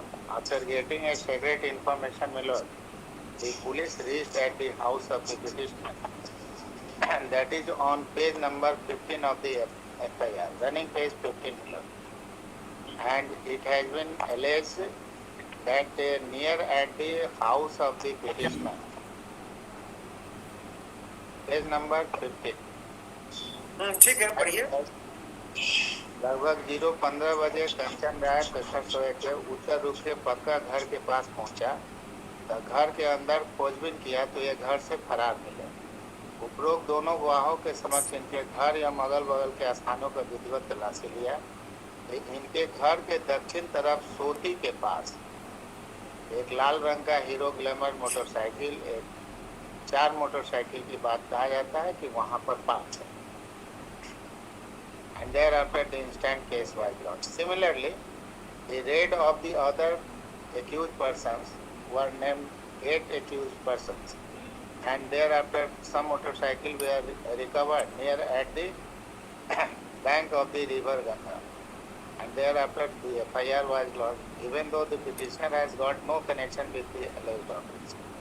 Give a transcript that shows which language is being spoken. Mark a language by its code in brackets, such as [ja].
[en] After getting a secret information, my lord, the police reached at the house of the petitioner, and that is on page number 15 of the FIR, running page 15, my lord. And it has been alleged that near at the house of the petitioner, page number 15, [hi] ठीक है, पढ़िए। लगभग 0:15 बजे कंचन राय pressure सोए के उत्तर रूप से पक्का घर के पास पहुंचा। तो घर के अंदर खोजबीन किया तो ये घर से फरार मिले। उपरोक्त दोनों गवाहों के समक्ष इनके घर या अगल बगल के स्थानों का विधिवत तलाशी लिया। इनके घर के दक्षिण तरफ सोती के पास एक लाल रंग का हीरो ग्लैमर मोटरसाइकिल, एक 4 मोटरसाइकिल की बात कहा जाता है कि वहां पर पार्क है। [en] And thereafter the instant case was launched. Similarly, the raid of the other accused persons were named 8 accused persons, and thereafter some motorcycle were recovered near at the bank of the river Ganga, and thereafter the FIR was lodged, even though the petitioner has got no connection with the alleged offence.